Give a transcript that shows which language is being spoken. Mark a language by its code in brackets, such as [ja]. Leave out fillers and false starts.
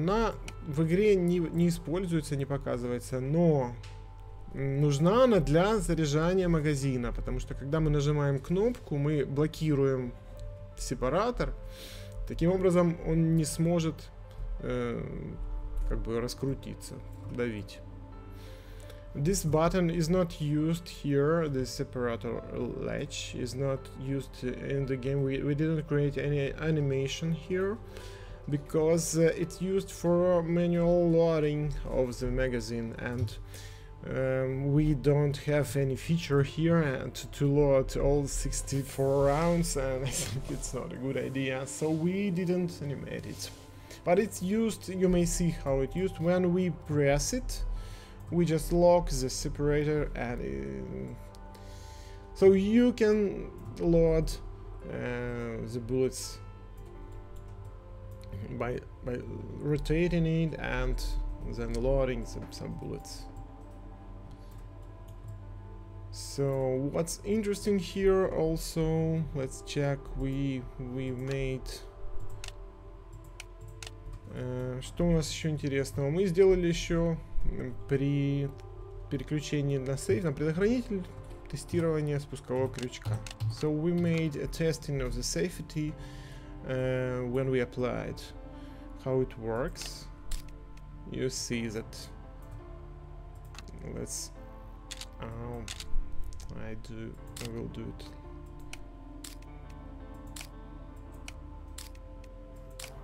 [ru] Она в игре не используется, не показывается, но нужна она для заряжания магазина, потому что когда мы нажимаем кнопку, мы блокируем сепаратор. Таким образом он не сможет как бы раскрутиться, давить. [en] This button is not used here. The separator latch is not used in the game. We didn't create any animation here because it's used for manual loading of the magazine, and we don't have any feature here to load all 64 rounds, and I think it's not a good idea, so we didn't animate it. But it's used, you may see how it's used. When we press it, we just lock the separator, and so you can load the bullets by rotating it and then loading some bullets. So what's interesting here also, let's check, we made [ru] Что у нас еще интересного? Мы сделали еще при переключении на сейф, на предохранитель, тестирование спускового крючка. [en] So we made a testing of the safety when we applied. How it works. You see that. Let's. I will do it.